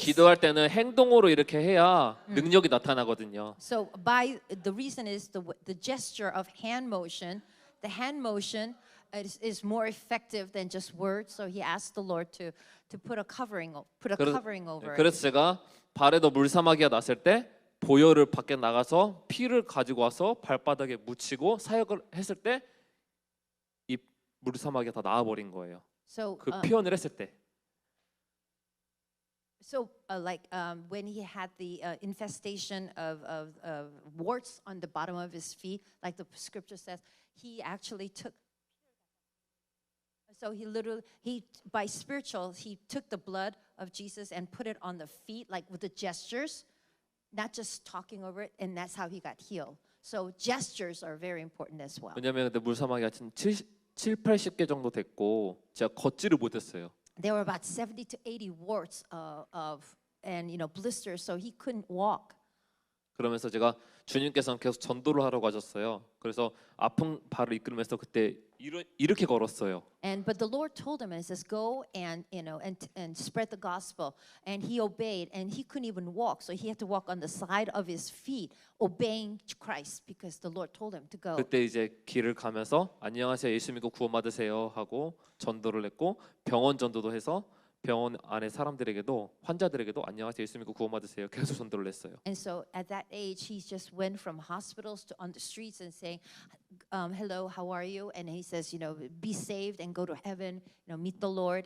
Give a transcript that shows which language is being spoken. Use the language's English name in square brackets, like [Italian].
[Korean] 기도할 때는 행동으로 이렇게 해야 능력이 나타나거든요. [English] So by the reason is the gesture of hand motion. The hand motion is more effective than just words. So he asked the Lord to put a covering over it. [Korean] 그래서 제가 발에도 물사마귀가 났을 때 보혈을 밖에 나가서 피를 가지고 와서 발바닥에 묻히고 사역을 했을 때 이 물사마귀가 다 나와버린 거예요. [English] So [Korean] 그 표현을 했을 때. [English] like when he had the infestation of warts on the bottom of his feet, like the scripture says, he actually took. So he by spiritual he took the blood of Jesus and put it on the feet, like with the gestures, not just talking over it, and that's how he got healed. So gestures are very important as well. [Korean] 왜냐면 그때 물사마귀가 지금 80개 정도 됐고 제가 걷지를 못했어요. [English] There were about 70 to 80 warts and blisters, so he couldn't walk. [Korean] 그러면서 제가 주님께서는 계속 전도를 하라고 하셨어요. 그래서 아픈 발을 이끌면서 그때 이렇게 걸었어요. [English] But the Lord told him, and it says, "Go and spread the gospel." And he obeyed, and he couldn't even walk, so he had to walk on the side of his feet, obeying Christ because the Lord told him to go. [Korean] 그때 이제 길을 가면서 안녕하세요 예수 믿고 구원 받으세요 하고 전도를 했고 병원 전도도 해서 병원 안에 사람들에게도 환자들에게도 안녕하세요 예수 믿고 구원 받으세요 계속 전도를 했어요. [English] And so at that age, he just went from hospitals to on the streets and saying, "Hello, how are you?" And he says, "Be saved and go to heaven, meet the Lord."